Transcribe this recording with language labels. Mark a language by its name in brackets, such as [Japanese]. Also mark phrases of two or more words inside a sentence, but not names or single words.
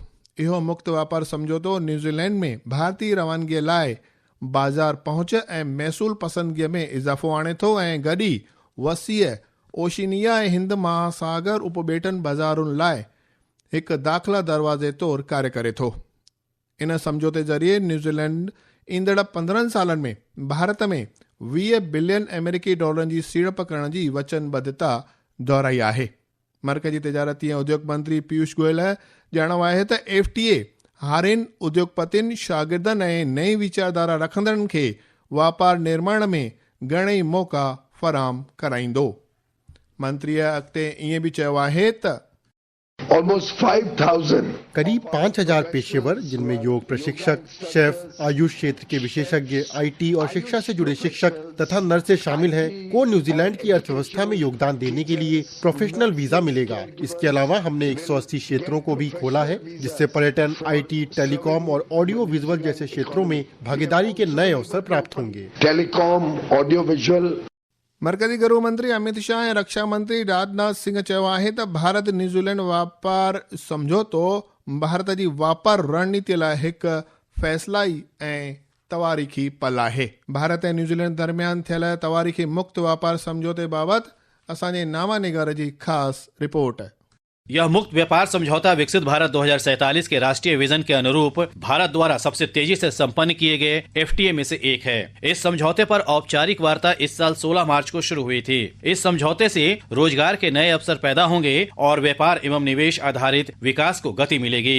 [Sindhi] इहो मुक्त वापार समझौतो न्यूज़ीलैंड में भारतीय रवानगीअ लाइ बाज़ार पहुच ऐं महसूल पसंदगीअ में इज़ाफ़ो आणे थो ऐं गॾी वसीअ ओशिनिया ऐं हिंद महासागर उपबेटन बाज़ारुनि लाइ हिकु दाख़िला दरवाज़े तौरु कार्य करे थो। इन समझौते ज़रिए न्यूज़ीलैंड ईंदड़ 15 सालनि में भारत में $20 बिलियन अमेरिकी डॉलरनि जी सीड़प करण जी वचनबद्धता दोहराई आहे। मरकज़ी तिजारती ऐं उद्योग मंत्री पीयूष गोयल ॼाणो आहे त FTA हारियुनि उद्योगपतियुनि शागिर्दनि ऐं नई वीचारधारा रखंदड़नि खे वापार निर्माण में घणेई मौक़ा फ़राहम कराईंदो। मंत्रीअ अॻिते ईअं बि चयो आहे त [Hindi] करीब 5,000 पेशेवर, जिनमें योग प्रशिक्षक, शेफ, आयुष क्षेत्र के विशेषज्ञ, IT और शिक्षा से जुड़े शिक्षक तथा नर्सें शामिल हैं, को न्यूजीलैंड की अर्थव्यवस्था में योगदान देने के लिए [English] professional visa [Hindi] मिलेगा। इसके अलावा हमने 180 क्षेत्रों को भी खोला है, जिससे पर्यटन, IT, टेलीकॉम और [English] audio visual [Hindi] जैसे क्षेत्रों में भागीदारी के नए अवसर प्राप्त होंगे। [English] Telecom, audio visual. [Sindhi] मरकज़ी गृह मंत्री अमित शाह ऐं रक्षा मंत्री राजनाथ सिंह चयो आहे त भारत न्यूज़ीलैंड वापार समझौतो भारत जी वापार रणनीति लाइ हिकु फ़ैसिलाई ऐं तवारीख़ी पल आहे। भारत ऐं न्यूज़ीलैंड दरमियान थियल तवारीख़ी मुक्त वापार समझौते बाबति असांजे नामा निगार जी ख़ासि रिपोर्ट। [Hindi] यह मुक्त व्यापार समझौता विकसित भारत 2047 के राष्ट्रीय विजन के अनुरूप भारत द्वारा सबसे तेजी से संपन्न किए गए FTA में से एक है। इस समझौते पर औपचारिक वार्ता इस साल 16 मार्च को शुरू हुई थी। इस समझौते से रोजगार के नए अवसर पैदा होंगे और व्यापार एवं निवेश आधारित विकास को गति मिलेगी।